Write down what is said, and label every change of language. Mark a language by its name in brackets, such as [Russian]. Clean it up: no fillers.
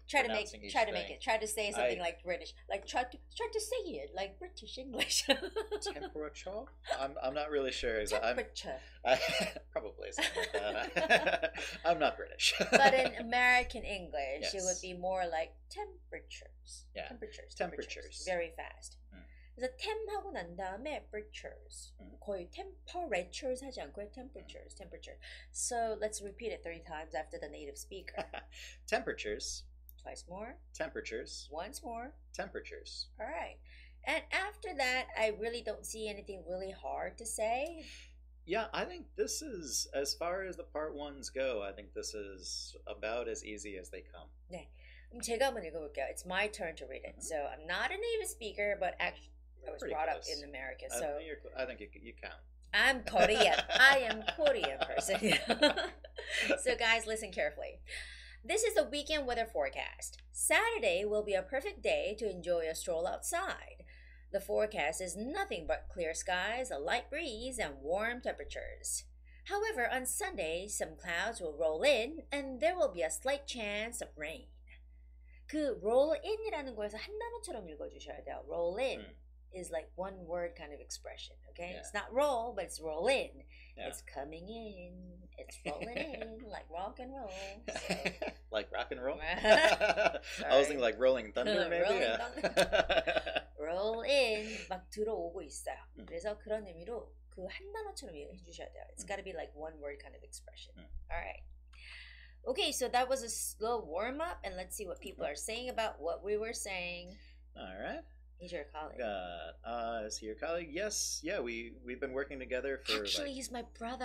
[English] try to say something like British, like try to say it like British English. Temperature? I'm not really sure exactly. Temperature. Probably something like that. I'm not British. But in American English, it would be more like temperatures. Yeah. Temperatures. Very fast. [Korean] 그래서 tem하고 난 다음에 temperatures. 거의 temperatures 하지 않고요. [English] temperatures. So let's repeat it 3 times after the native speaker. Temperatures. Twice more. Temperatures. Once more. Temperatures. All right. And after that, I really don't see anything really hard to say. Yeah, I think this is, as far as the part 1s go, I think this is about as easy as they come. [Korean] 네. 제가 한번 읽어볼게요. [English] It's my turn to read it. So I'm not a native speaker, but actually I was brought up in America. So I think you count. I'm Korean. I am Korean person. So guys, listen carefully. This is the weekend weather forecast. Saturday will be a perfect day to enjoy a stroll outside. The forecast is nothing but clear skies, a light breeze, and warm temperatures. However, on Sunday, some clouds will roll in, and there will be a slight chance of rain. [Korean] 그 roll in이라는 거에서 한 단어처럼 읽어주셔야 돼요. [English] Roll in is like one word kind of expression, okay? Yeah. It's not roll, but it's roll in. Yeah. It's coming in. It's rolling in like rock and roll. So. Like rock and roll? I was thinking like rolling thunder maybe? Rolling thunder. [Korean] Roll in 막 들어오고 있어요. 그래서 그런 의미로 그 한 단어처럼 해주셔야 돼요. [English] It's got to be like one word kind of expression. All right. Okay, so that was a slow warm-up, and let's see what people are saying about what we were saying. All right. He's your colleague. Is he your colleague? Yes. Yeah, we've been working together for Actually, he's my brother.